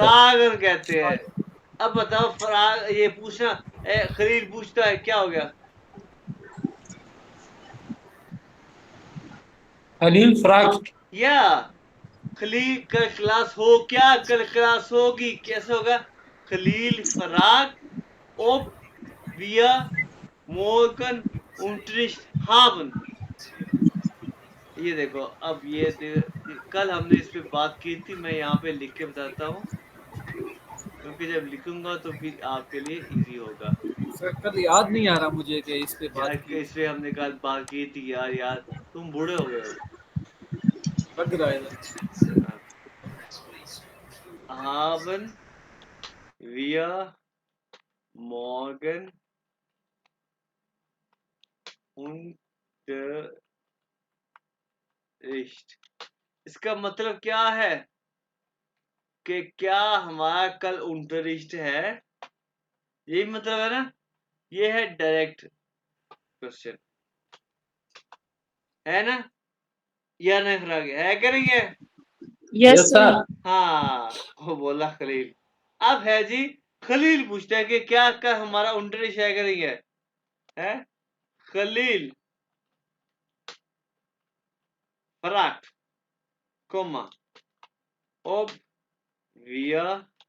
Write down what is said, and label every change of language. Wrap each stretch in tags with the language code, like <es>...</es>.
<hi>फरागन कहते हैं। अब बताओ फराग, ये पूछना। खलील पूछता है क्या हो गया। खलील फ्राग। या खलील कल क्लास हो क्या, कल क्लास होगी, कैसे होगा।</hi> <de>खलील फराग ob wir morgen Unterricht haben।</de> <hi>ये देखो, अब कल हमने इस पे बात की थी, मैं यहाँ पे लिख के बताता हूँ, क्योंकि जब लिखूंगा तो फिर आपके लिए इजी होगा। सर कल याद नहीं आ रहा मुझे कि इस पे यार बात की इस पे हमने कल बात की थी यार, यार तुम बूढ़े हो गए हो। लग रहा है। हाँ।</hi> <de>haben wir morgen Unterricht।</de> <hi>इसका मतलब क्या है कि क्या हमारा कल unterricht है, यही मतलब है ना। ये है डायरेक्ट क्वेश्चन, है ना। या नहीं फराग है, करेंगे।</hi> <en>yes yes</en> <hi>sir. सर। हाँ, वो बोला खलील। अब है जी, खलील पूछता है कि क्या कल हमारा unterricht है, करेंगे।</hi> <de>है खलील fragt, Komma, ob wir</de>